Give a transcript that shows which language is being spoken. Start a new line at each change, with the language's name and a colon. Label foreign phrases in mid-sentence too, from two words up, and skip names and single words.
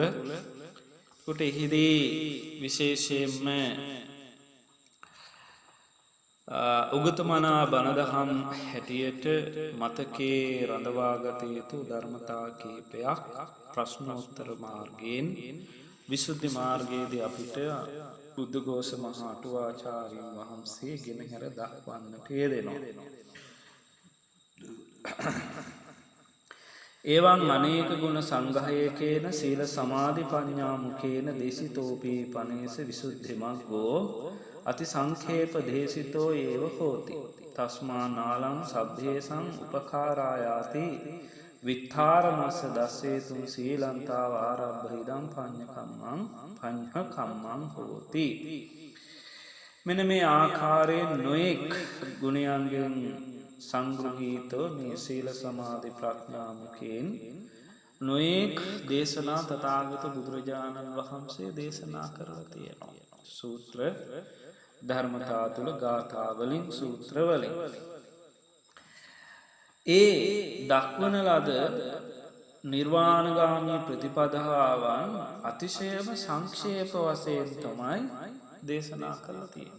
Sinhala: කොට එහිදී විශේෂයෙන්ම උගතමනා බණදහම් හැටියට මතකේ රඳවාගත යුතු ධර්මතා කීපයක් ප්‍රශ්නෝත්තර මාර්ගයෙන් විසුද්ධි මාර්ගයේදී අපිට බුද්ධඝෝෂ මහා අටුවාචාර්යන් වහන්සේ ගෙනහැර දක්වන්නට යෙදෙනවා.
Pali: ඒවං අනේක ගුණ සංග්‍රහයකේන සීල සමාධි ප්‍රඥා මුඛේන දේශිතෝපී පනේස විසුද්ධි මග්ගෝ අති සංඛේප දේශිතෝ ඒව හෝති. තස්මා නාලං සබ්බේසං උපකාරායාති විත්තාරමස්ස දස්සේතුං සීලන්තාව ආරබ්බ ඉදං පඤ්ඤකම්මං හෝති.
Sinhala: මෙන්න මේ ආකාරයෙන් නොඑක් ගුණයන්ගෙන් සංග්‍රහීතව මේ සීල සමාධි ප්‍රඥා මුඛයෙන් නොඑක් දේශනා තථාගත බුදුරජාණන් වහන්සේ දේශනා කරලා තියෙනවා. සූත්‍ර ධර්මතා තුළ ගාථා වලින්, සූත්‍ර වලින් ඒ දක්වන ලද නිර්වාණගාමී ප්‍රතිපදාවන් අතිශයම සංක්ෂේප වශයෙන් තමයි දේශනා කරලා තියෙන්නේ.